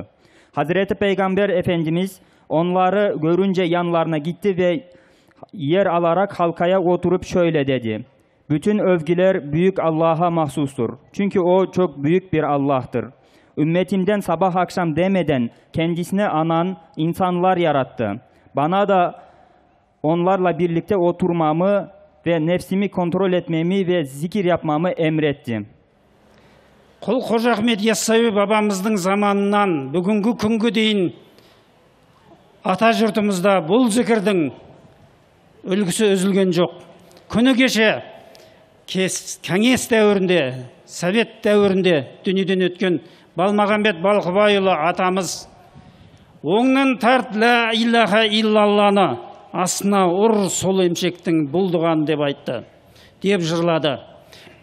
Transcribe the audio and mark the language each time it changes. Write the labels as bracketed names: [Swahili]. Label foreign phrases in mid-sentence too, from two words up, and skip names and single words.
[Turkish] Hazreti Peygamber Efendimiz onları görünce yanlarına gitti ve yer alarak halkaya oturup şöyle dedi: "Bütün övgüler büyük Allah'a mahsustur. Çünkü o çok büyük bir Allah'tır. Ümmetimden sabah akşam demeden kendisine anan insanlar yarattı. Bana da onlarla birlikte oturmamı ve nefsimi kontrol etmemi ve zikir yapmamı emretti." [Kazakh] Құл Қожа Ахмет Яссауи бабамыздың заманынан бүгінгі күнге дейін ата жұртымызда бұл зікірдің үлгісі үзілген жоқ. Күні кеше кеңес дәуірінде, совет дәуірінде дүниеден өткен Балмағамбет Балқыбайұлы атамыз оңнан тарт [Arabic] لا إله [Kazakh] иллалланы, астына ұр сол емшектің бұлдыған деп айтты, деп жырлады.